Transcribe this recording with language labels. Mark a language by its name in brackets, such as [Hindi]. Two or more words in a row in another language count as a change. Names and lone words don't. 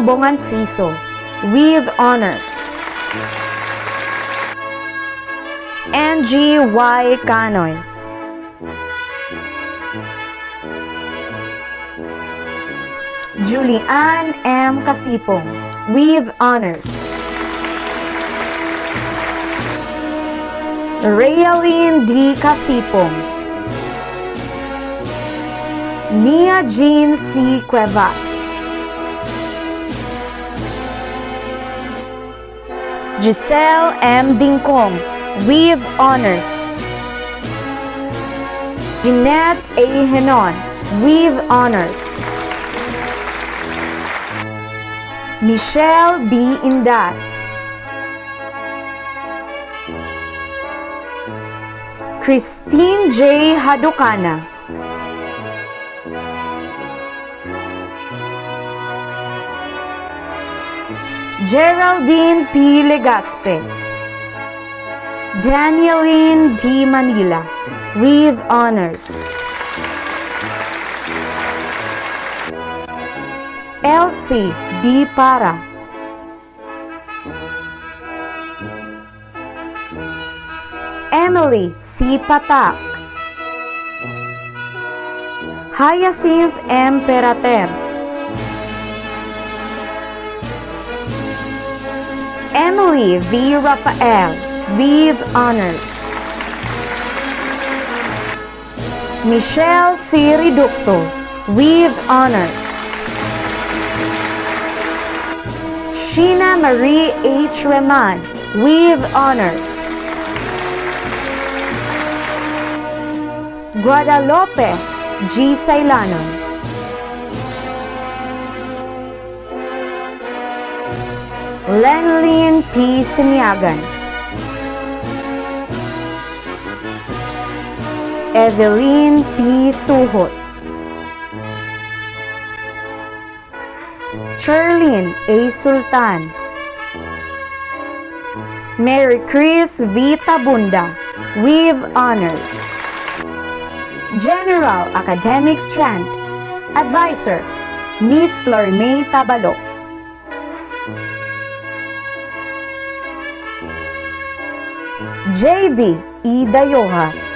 [English] Bonganciso, with honors. Angie Y. Canoy. Julianne M. Casipong, with honors. Rayaline D. Casipong. Mia Jean C. Cuevas. Giselle M. Dingkong, with honors. Jeanette A. Henon, with honors. Michelle B. Indas. Christine J. Hadukana. Geraldine P. Legaspe. Danieline D. Manila, with honors. Elsie B. Para. Emily C. Patak. Hyacinth M. Perater. Emily V. Rafael, with honors. Michelle C. Reducto, with honors. Sheena Marie H. Reman, with honors. Guadalupe G. Sailanon. Lenlyn P. Siniagan. Evelyn P. Suhot. Cherlyn A. Sultan. Mary Chris V. Tabunda, with honors. General Academic Strand. Advisor, Miss Florime Tabalo. JB E. Dayoha.